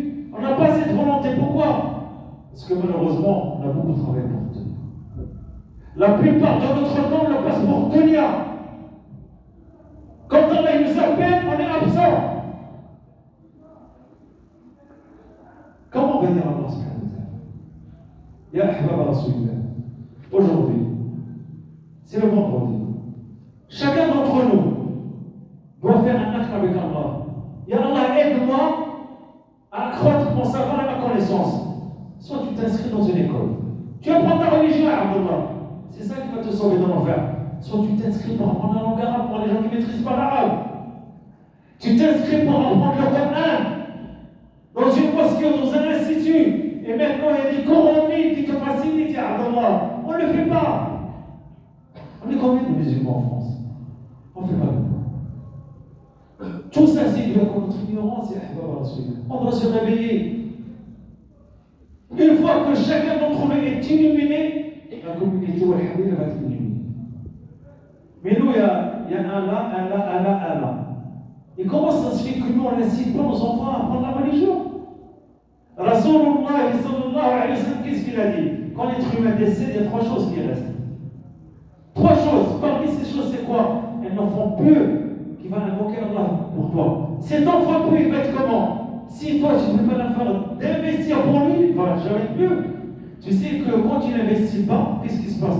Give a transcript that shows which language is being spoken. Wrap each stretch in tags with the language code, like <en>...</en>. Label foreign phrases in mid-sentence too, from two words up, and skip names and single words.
<fr>On n'a pas cette volonté. Pourquoi? Parce que malheureusement, on a beaucoup travaillé pour tenir. La plupart de notre temps, on le passe pour tenir. Quand Allah nous appelle, on est absent. Comment on va dire</fr> <ar>الله سبحانه وتعالى? يا أحباب رسول الله.</ar> <fr>Aujourd'hui, c'est le vendredi. Chacun d'entre nous doit faire un acte avec Allah.</fr> <ar>يا الله,</ar> <fr>aide-moi à accroître mon savoir et ma connaissance. Soit tu t'inscris dans une école. Tu apprends ta religion à Allah. C'est ça qui va te sauver de l'enfer. Soit tu t'inscris pour apprendre la langue arabe pour les gens qui ne maîtrisent pas l'arabe. Tu t'inscris pour apprendre le Coran dans une mosquée ou dans un institut. Et maintenant, il y a des cours en ligne qui te facilitent,</fr> <ar>يا الله.</ar> <fr>On ne le fait pas. On est combien de musulmans en France? On ne fait pas le pas. Tout ça, c'est dû à notre ignorance,</fr> <ar>يا أحباب رسول الله.</ar> <fr>On doit se réveiller. Une fois que chacun d'entre nous est illuminé, la communauté va être illuminée. Mais nous, il y a un là. Et comment ça se fait que nous, on n'incite pas nos enfants à apprendre la religion?</fr> <ar>رسول الله صلى الله عليه وسلم,</ar> <fr>qu'est-ce qu'il a dit? Quand l'être humain décède, il y a 3 choses qui restent. 3 choses. Parmi ces choses, c'est quoi? Un enfant pieux qui va invoquer Allah pour toi. Cet enfant pieux, il va être comment? Si toi, tu ne fais pas l'effort d'investir pour lui, il va jamais être mieux. Tu sais que quand tu n'investis pas, qu'est-ce qui se passe?</fr>